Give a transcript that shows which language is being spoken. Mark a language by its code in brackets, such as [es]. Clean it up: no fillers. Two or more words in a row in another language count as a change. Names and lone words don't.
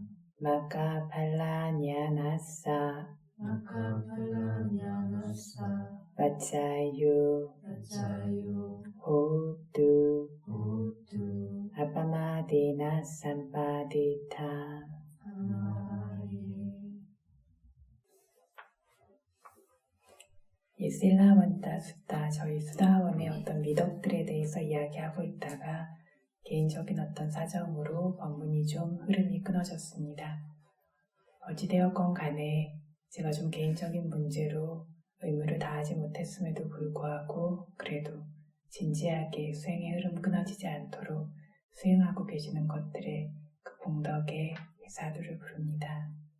[pi] Makkaphala nyanassa Makkaphala nyanassa Paccayo Paccayo Hotu Hotu Apamadena Sampadita. Amari. [ko] 이 실라완타 수타, 저희 수다원의 어떤 미덕들에 대해서 이야기하고 있다가 개인적인 어떤 사정으로 법문이 좀 흐름이 끊어졌습니다. 어찌되었건 간에 제가 좀 개인적인 문제로 의무를 다하지 못했음에도 불구하고 그래도 진지하게 수행의 흐름 끊어지지 않도록 수행하고 계시는 것들의 그 공덕에 사두를 부릅니다.